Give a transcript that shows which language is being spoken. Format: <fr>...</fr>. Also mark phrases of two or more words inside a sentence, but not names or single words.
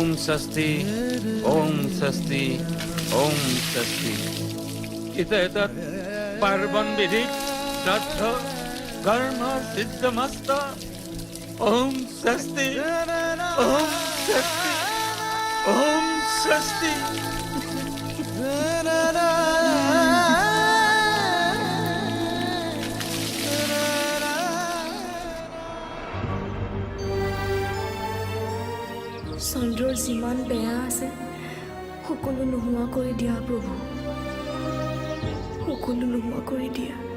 <sa>स्वस्ति ओम स्वस्ति ओम स्वस्ति इतः पार्वण विधि श्राद्ध कर्म सिद्धमस्त ओम स्वस्ति ओम स्वस्ति ओम स्वस्ति।</sa> <as>চন্দ্ৰৰ যিমান বেয়া আছে সকলো নোহোৱা কৰি দিয়া প্ৰভু, সকলো নোহোৱা কৰি দিয়া।</as>